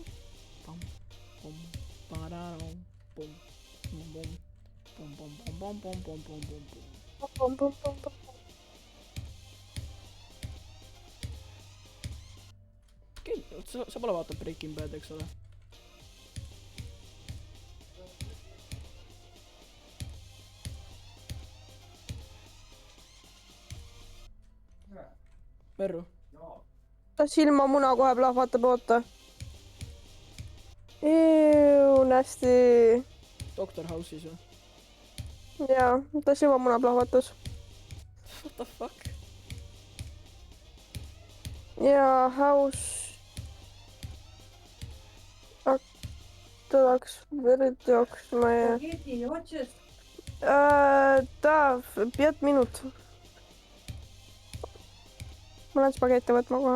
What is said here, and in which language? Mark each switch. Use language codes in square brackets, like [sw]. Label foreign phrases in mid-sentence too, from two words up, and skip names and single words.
[et] Bum bum ba-da-dum bum bum bum bum bum bum bum bum bum bum bum. Pom, pom, pom, pom. Okei, sa pole vaadanud Breaking Bad, eks ole? Merru? Ta silmamuna kohe plahvatab, oota. Nästi. Doctor House'is või? Jaa, ta silmamuna plahvatas. [en] What the fuck? [et] Jaa, House. Ta läks verd jooksma ja... Spaghetti, otsast. Ta, 5 minut. Ma lähen spagetti võtma kohe.